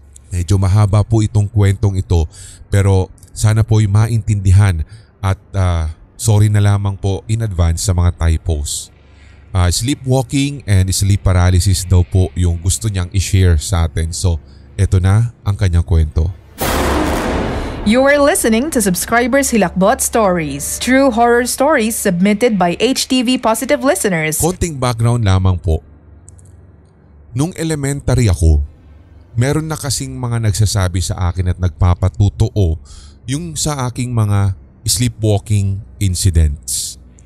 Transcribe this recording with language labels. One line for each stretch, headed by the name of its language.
Filipino: Medyo mahaba po itong kwentong ito pero sana po'y maintindihan at sorry na lamang po in advance sa mga typos. Sleepwalking and sleep paralysis daw po yung gusto niyang i-share sa atin. So, eto na ang kanyang kwento.
English: You are listening to Subscribers Hilakbot Stories, true horror stories submitted by HTV Positive listeners.
Filipino: Konting background lamang po. Nung elementary ako, meron na kasing mga nagsasabi sa akin at nagpapatutuo yung sa aking mga sleepwalking incidents.